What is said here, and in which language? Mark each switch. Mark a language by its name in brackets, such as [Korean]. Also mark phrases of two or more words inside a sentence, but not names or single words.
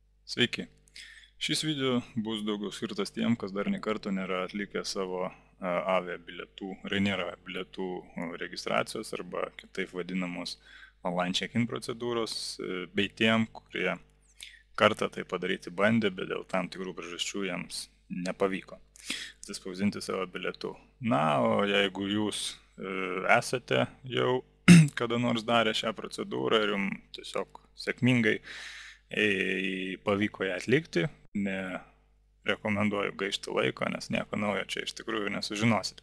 [Lithuanian] Sveiki. Šis video bus daugiau skirtas tiem, kas dar nei karto nėra atlikę savo avia bilietų, Ryanair bilietų registracijos arba kitaip vadinamos [English] online check-in [Lithuanian] procedūros, bei tiem, kurie kartą tai padaryti bandė, bet dėl tam tikrų priežasčių jiems nepavyko atsispausdinti savo bilietų. Na, o jeigu jūs esate jau kada nors darę šią procedūrą ir jums tiesiog sėkmingai pavyko ją atlikti, nerekomenduoju gaišti laiko, nes nieko naujo čia iš tikrųjų nesužinosite.